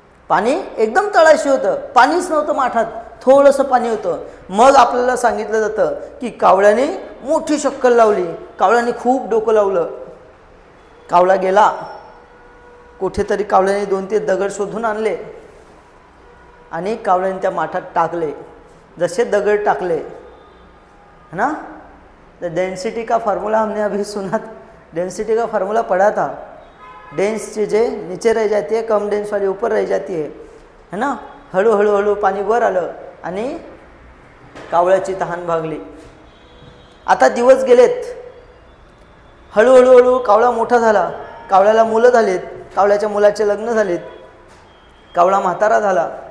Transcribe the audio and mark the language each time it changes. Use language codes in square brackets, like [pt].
[mr] पाणी एकदम तळाशी होतं. पाणीच नव्हतं माठात, थोडंसं पाणी होतं. मग आपल्याला सांगितलं जातं की कावळ्याने मोठी शक्कल लावली. कावळ्याने खूप डोकं लावलं. कावळा गेला कुठेतरी. कावळ्याने 2-3 दगड शोधून आणले आणि कावळ्याने त्या माठात टाकले. जसे दगड टाकले [hi] है ना, द डेंसिटी का फार्मूला हमने अभी सुना. डेंसिटी का फार्मूला पढ़ा था. डेंस चीज़ें नीचे रह जाती है, कम डेंस वाली ऊपर रह जाती है ना. [mr] हळूहळू हळू पाणी वर आलं आणि कावळ्याची तहान भागली. आता दिवस गेलेत. हळूहळू हळू कावळा मोठा झाला. कावळ्याला मुलं झालीत. कावळ्याच्या मुलाचे लग्न झालेत. कावळा म्हातारा झाला.